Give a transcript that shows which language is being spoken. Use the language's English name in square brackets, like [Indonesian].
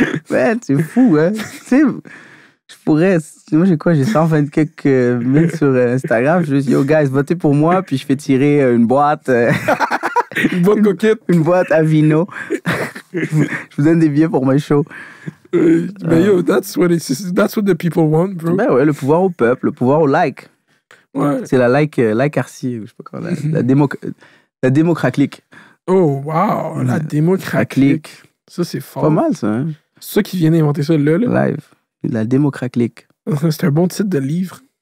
[French] Ouais, c'est fou, hein. Tu sais, je pourrais... Moi, j'ai 120 quelques mille sur Instagram. Je dis, yo, guys, votez pour moi, puis je fais tirer une boîte... Une boîte coquette. Une boîte à vino. Je vous donne des billets pour mes shows. [English] Mais yo, that's what the people want, bro. [French] Ben ouais, le pouvoir au peuple, le pouvoir au like. Ouais. C'est la like arcie, je sais pas comment, la démocratique. Oh, wow, la démocratique. Ça, c'est fort. Pas mal, ça, hein? C'est ça qui vient d'inventer ça, là. Live. La démocratique. C'est un bon titre de livre.